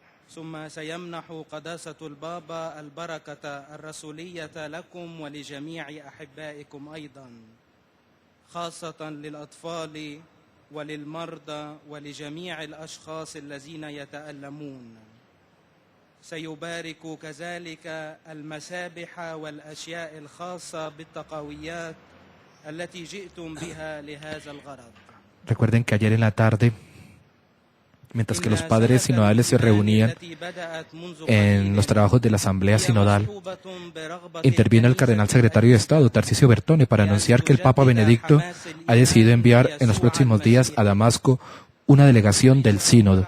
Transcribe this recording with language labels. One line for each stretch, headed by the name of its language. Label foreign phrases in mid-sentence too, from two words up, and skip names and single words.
Arabic: ثم سيمنح قداسة البابا البركة الرسولية لكم ولجميع أحبائكم أيضا، خاصة للأطفال وللمرضى ولجميع الأشخاص الذين يتألمون. سيبارك كذلك المسابح والأشياء الخاصة بالتقويات التي جئتم بها لهذا الغرض.
Spanish: Recuerden que ayer en la tarde, mientras que los padres sinodales se reunían en los trabajos de la Asamblea Sinodal, intervino el cardenal secretario de Estado, Tarcisio Bertone, para anunciar que el Papa Benedicto ha decidido enviar en los próximos días a Damasco una delegación del Sínodo.